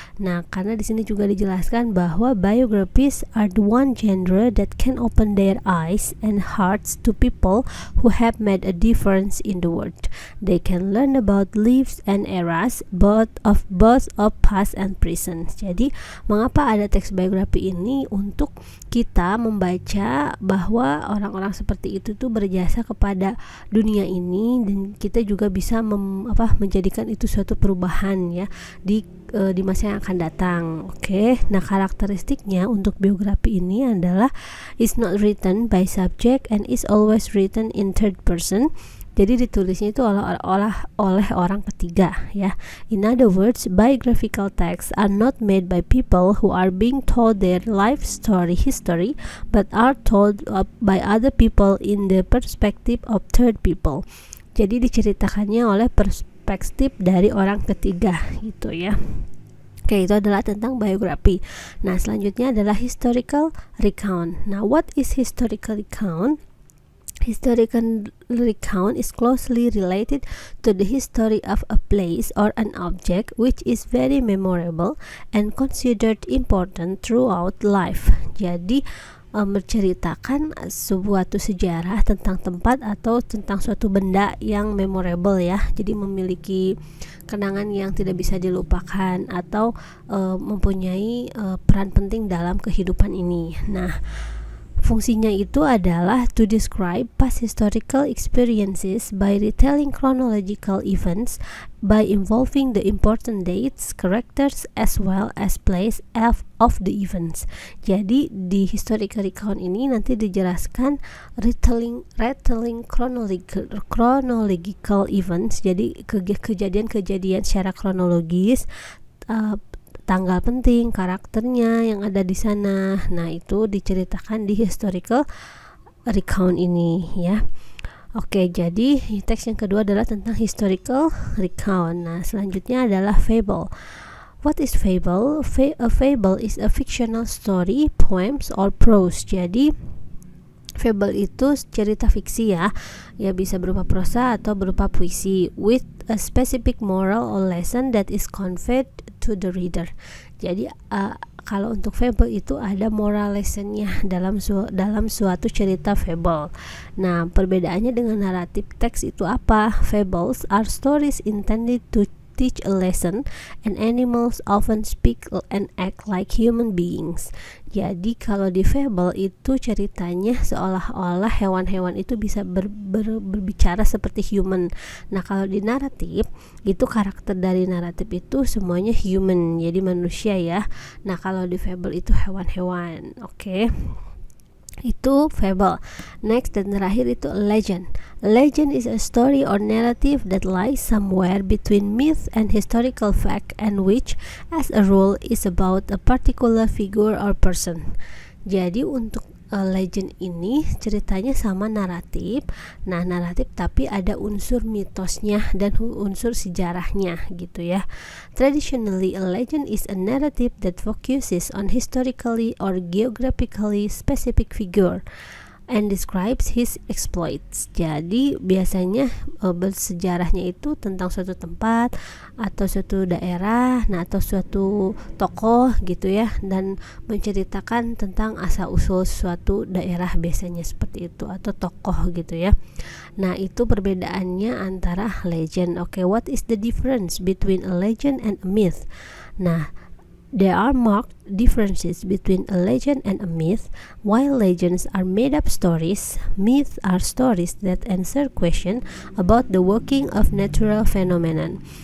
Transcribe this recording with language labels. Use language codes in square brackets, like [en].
[id] Nah, karena di sini juga dijelaskan bahwa [en] biographies are the one genre that can open their eyes and hearts to people who have made a difference in the world. They can learn about lives and eras both of past and present. [id] Jadi, mengapa ada teks biografi ini? Untuk kita membaca bahwa orang-orang seperti itu tuh berjasa kepada dunia ini, dan kita juga bisa menjadikan itu suatu perubahan ya di masa yang akan datang. Oke. Nah, karakteristiknya untuk biografi ini adalah [en] is not written by subject and is always written in third person. [id] Jadi ditulisnya itu oleh orang ketiga ya. [en] In other words, biographical texts are not made by people who are being told their life history, but are told by other people in the perspective of third people. [id] Jadi diceritakannya oleh perspektif dari orang ketiga gitu ya. Oke, itu adalah tentang biografi. Nah, selanjutnya adalah historical recount. [en] Nah, what is historical recount? Historical recount is closely related to the history of a place or an object which is very memorable and considered important throughout life. [id] Jadi menceritakan suatu sejarah tentang tempat atau tentang suatu benda yang memorable ya. Jadi memiliki kenangan yang tidak bisa dilupakan atau mempunyai peran penting dalam kehidupan ini. Nah, fungsinya itu adalah [en] to describe past historical experiences by retelling chronological events by involving the important dates, characters, as well as place of the events. [id] Jadi di historical recount ini nanti dijelaskan [en] retelling chronological events. [id] Jadi kejadian-kejadian secara kronologis, tanggal penting, karakternya yang ada di sana. Nah, itu diceritakan di historical recount ini ya. Oke, jadi teks yang kedua adalah tentang historical recount. Nah, selanjutnya adalah fable. [en] What is fable? A fable is a fictional story, poems, or prose. [id] Jadi fable itu cerita fiksi ya bisa berupa prosa atau berupa puisi [en] with a specific moral or lesson that is conveyed to the reader. [id] Jadi kalau untuk fable itu ada moral lessonnya dalam suatu cerita fable. Nah, perbedaannya dengan naratif teks itu apa? [en] Fables are stories intended to teach a lesson, and animals often speak and act like human beings. [id] Jadi kalau di fable itu ceritanya seolah-olah hewan-hewan itu bisa berbicara seperti human. Nah, kalau di naratif itu karakter dari naratif itu semuanya human, jadi manusia ya. Nah, kalau di fable itu hewan-hewan. Oke. Itu fable. Next dan terakhir itu legend. [en] Legend is a story or narrative that lies somewhere between myth and historical fact, and which as a rule is about a particular figure or person. [id] Jadi untuk legend ini ceritanya sama naratif. Nah, naratif tapi ada unsur mitosnya dan unsur sejarahnya gitu ya. [en] Traditionally, a legend is a narrative that focuses on historically or geographically specific figure and describes his exploits. [id] Jadi biasanya bersejarahnya itu tentang suatu tempat atau suatu daerah, nah atau suatu tokoh gitu ya, dan menceritakan tentang asal usul suatu daerah biasanya seperti itu atau tokoh gitu ya. Nah, itu perbedaannya antara legend. [en] Oke, what is the difference between a legend and a myth? Nah, there are marked differences between a legend and a myth. While legends are made-up stories, myths are stories that answer questions about the working of natural phenomenon.